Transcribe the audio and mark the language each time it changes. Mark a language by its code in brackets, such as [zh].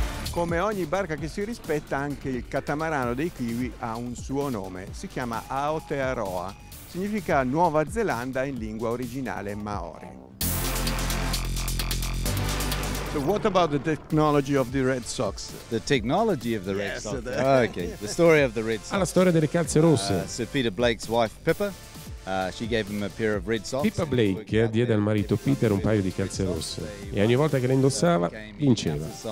[it] Come ogni barca che si rispetta, anche il catamarano dei Kiwi ha un suo nome, si chiama Aotearoa. Significa Nuova Zelanda in lingua originale Maori. [en] So what about the technology of the Red Sox? The technology of the Red Sox? Oh, okay. The story of the Red Sox. [it] La storia delle calze rosse. [en] Sir Peter Blake's wife Pippa She gave him a pair of red socks. [it] Pippa Blake diede al marito Peter un paio di calze rosse e ogni volta che le indossava vinceva.